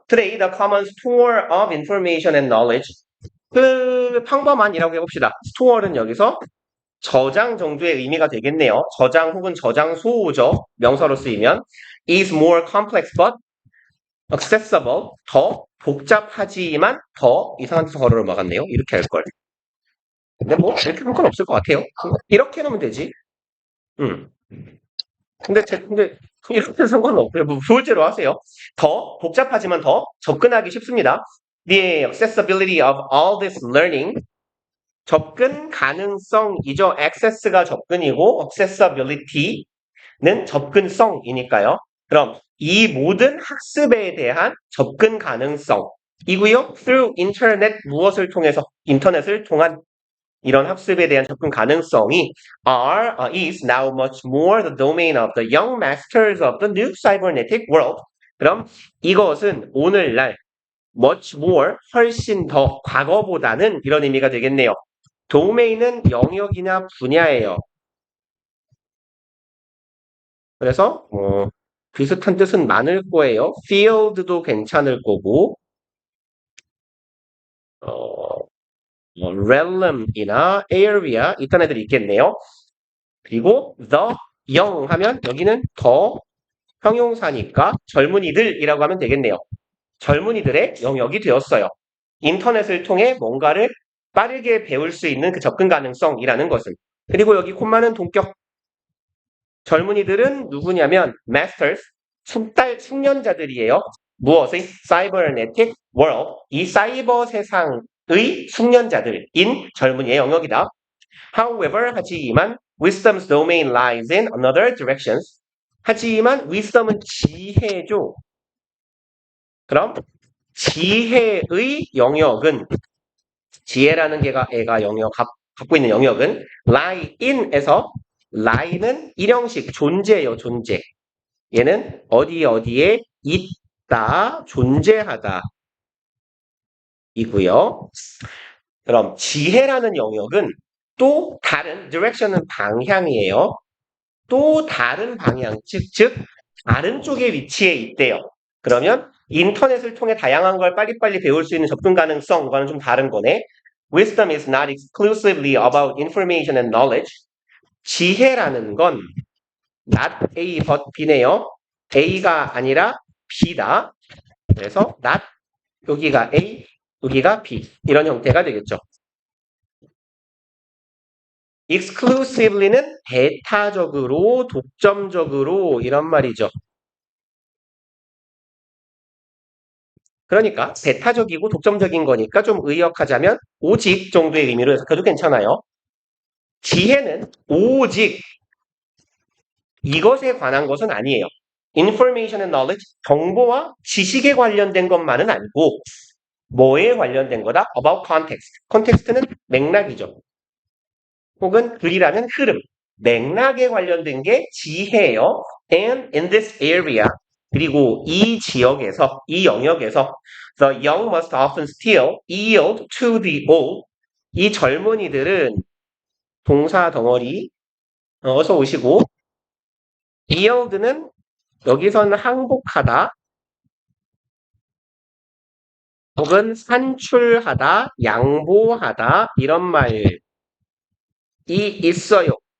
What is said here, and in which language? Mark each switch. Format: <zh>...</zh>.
<en>Today, the common store of information and knowledge.</en> <ko>그 평범한이라고 해봅시다. store는 여기서 저장 정도의 의미가 되겠네요. 저장 혹은 저장소죠. 명사로 쓰이면</ko> <en>is more complex but accessible.</en> <ko>더 복잡하지만 더 이상한 데서 걸어를 막았네요. 이렇게 할 걸. 근데 뭐 이렇게 볼 건 없을 것 같아요. 이렇게 놓으면 되지. 음. 근데 이렇게 상관은 없고요. 뭐 둘째로 하세요. 더 복잡하지만 더 접근하기 쉽습니다.</ko> <en>The accessibility of all this learning.</en> <ko>접근 가능성이죠. access가 접근이고 accessibility는 접근성이니까요. 그럼 이 모든 학습에 대한 접근 가능성이고요.</ko> <en>through internet</en> <ko>무엇을 통해서 인터넷을 통한 이런 학습에 대한 접근 가능성이</ko> <en>is now much more the domain of the young masters of the new cybernetic world.</en> <ko>그럼 이것은 오늘날</ko> <en>much more</en> <ko>훨씬 더 과거보다는 이런 의미가 되겠네요. 도메인은 영역이나 분야예요. 그래서 비슷한 뜻은 많을 거예요. field도 괜찮을 거고 realm이나 area 이딴 애들이 있겠네요. 그리고</ko> <en>the young</en> <ko>하면 여기는 더 형용사니까 젊은이들이라고 하면 되겠네요. 젊은이들의 영역이 되었어요. 인터넷을 통해 뭔가를 빠르게 배울 수 있는 그 접근 가능성이라는 것은. 그리고 여기 콤마는 동격. 젊은이들은 누구냐면 masters, 숙련자들이에요. 무엇의?</ko> <en>cybernetic world.</en> <ko>이 사이버 세상의 숙련자들인 젊은이의 영역이다.</ko> <en>However,</en> <ko>하지만</ko> <en>wisdom's domain lies in another directions.</en> <ko>하지만 wisdom은 지혜죠. 그럼 지혜의 영역은 지혜라는 애가 영역 갖고 있는 영역은 lie in에서 lie는 일형식 존재예요. 존재. 얘는 어디에 있다, 존재하다 이고요. 그럼 지혜라는 영역은 또 다른 direction은 방향이에요. 또 다른 방향, 즉 다른 쪽에 위치해 있대요. 그러면 인터넷을 통해 다양한 걸 빨리빨리 배울 수 있는 접근 가능성과는 좀 다른 거네.</ko> <en>Wisdom is not exclusively about information and knowledge.</en> <ko>지혜라는 건</ko> <en>not A but B</en> <ko>네요. A가 아니라 B다. 그래서 not 여기가 A, 여기가 B 이런 형태가 되겠죠. exclusively는 배타적으로, 독점적으로 이런 말이죠. 그러니까 배타적이고 독점적인 거니까 좀 의역하자면 오직 정도의 의미로 해석해도 괜찮아요. 지혜는 오직 이것에 관한 것은 아니에요.</ko> <en>information and knowledge,</en> <ko>정보와 지식에 관련된 것만은 아니고 뭐에 관련된 거다?</ko> <en>about context.</en> <ko>context는 맥락이죠. 혹은 글이라는 흐름. 맥락에 관련된 게 지혜예요.</ko> <en>And in this area,</en> <ko>그리고 이 지역에서, 이 영역에서</ko> <en>the young must often still yield to the old.</en> <ko>이 젊은이들은 동사 덩어리 어서 오시고 yield는 여기서는 항복하다 혹은 산출하다, 양보하다 이런 말이 있어요.</ko>